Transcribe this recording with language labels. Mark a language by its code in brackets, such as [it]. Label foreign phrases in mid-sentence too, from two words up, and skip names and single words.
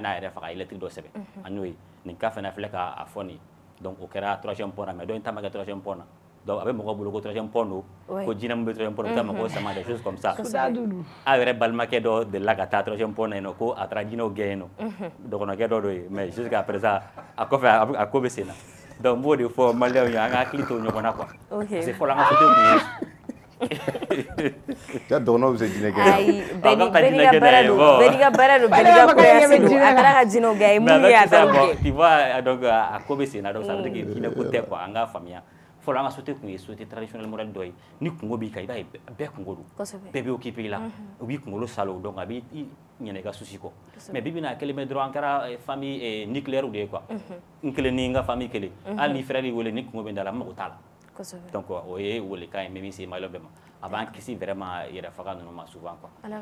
[bm] yan'a yɛrɛ faga lettre dɔ sɛbɛn a n'o ye nin cas fana filɛ k'a fɔ nin donc o kɛra 3e point na mais dɔ in ta ma kɛ 3e point na donc a bɛ mɔgɔ bolo ko 3e point don ko jinɛ min bɛ 3e point na u bɛ taa mɔgɔw sama [fr] des choses comme ça [bm] a yɛrɛ balimakɛ dɔ delila ka taa 3e point na yen nɔ ko a taara jinɛw gɛn yen nɔ dɔgɔnɔkɛ dɔ ye [fr] mais jusqu'à présent [bm] a kɔfɛ a ko bɛ sen na donc n b'o de fɔ maliyɛnw ye an ka hakili to ɲɔgɔn na quoi [fr] parce que [bm] fɔlɔ an ka côté tun ye ya dɔgɔnɔw bɛ se jinɛ gɛn ayi bɛɛ n'i ka baara don bɛɛ n'i ka baara don bɛɛ n'i ka koyasi don a taara ka jinɛw gɛn a ye mun ye a taara gɛn [fr] tu vois donc [bm] a ko bɛ sen na donc [fr] ça veut dire que [bm] jinɛ ko tɛ quoi an k'a faamuya fɔlɔ an ka société tun ye [fr] société traditionnelle modèle [bm] dɔ ye ni kungo b'i kan i b'a ye bɛɛ kungo don bɛɛ bɛ occupé i la u b'i kunkolo salo donc a b'i ɲinɛ i ka souci kɔ mais bi bi in na a kɛlen bɛ dɔrɔn an kɛra [fr] famille nucléaire [bm] de ye quoi n kelen ni n ka famille kelen hali ni frère y'i wele ni kungo bɛ n da la n mago t'a la donc o ye welekan ye n bɛ min se maliyɛnw bɛɛ ma a b'an kisi vraiment yɛrɛ faga ninnu ma souvent quoi